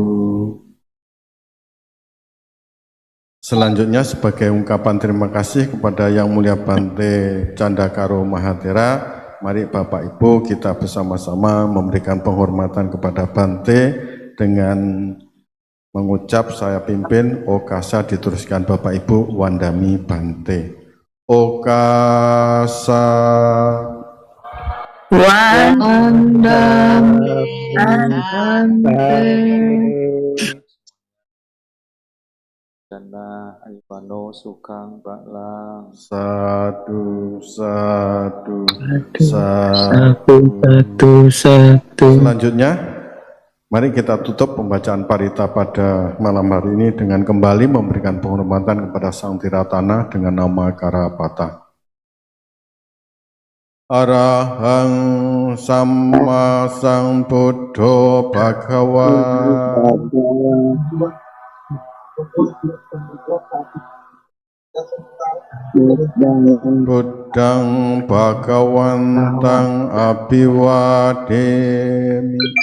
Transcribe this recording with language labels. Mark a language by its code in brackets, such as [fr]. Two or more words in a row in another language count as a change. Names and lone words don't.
[id] Selanjutnya sebagai ungkapan terima kasih kepada Yang Mulia Bante Candakaro Mahathira, mari Bapak Ibu kita bersama-sama memberikan penghormatan kepada Bante dengan mengucap saya pimpin Okasa, diteruskan Bapak Ibu [pi] Wandami Bante. Okasa Wandami Bante. Dana Aipano Sukang Baklang. Satu, satu, Satu. [id] Selanjutnya Mari kita tutup pembacaan parita pada malam hari ini dengan kembali memberikan penghormatan kepada Sang Tiratana dengan nama Karapata. [pi] Arahang Samma Sambuddho Bhagava Buddhang Bhagawantang Abhiwademi